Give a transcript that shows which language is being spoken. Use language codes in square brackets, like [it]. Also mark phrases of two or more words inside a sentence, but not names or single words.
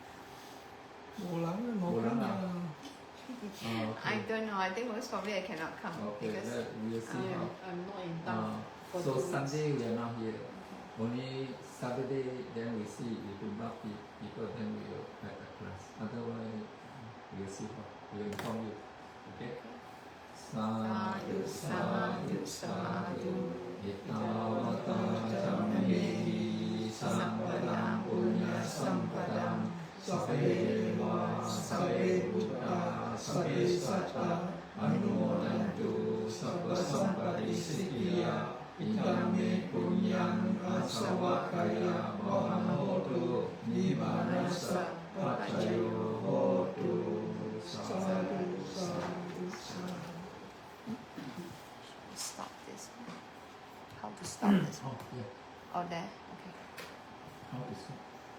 [en] I don't know. I think most probably I cannot come Okay, because we'll see how. I'm not in town. For So 2 weeks. Sunday we are not here. Only Saturday, then we see if we not people, then we will have a class. Otherwise, we'll see how. We'll inform you. Okay? [pi] Sadhu, sadhu, sadhu. Itavata jammehi sampadam punya sampadam. Sabbe deva, sabbe buddha, sabbe satta. Anumodantu sabba sampati siddhya. Idame punyam asavakaya bhavahotu nibbanasa pacayo hotu. Sadhu, sadhu, sadhu. [en] stop this. How to stop this? Oh, yeah. Oh, there. Okay. How to stop?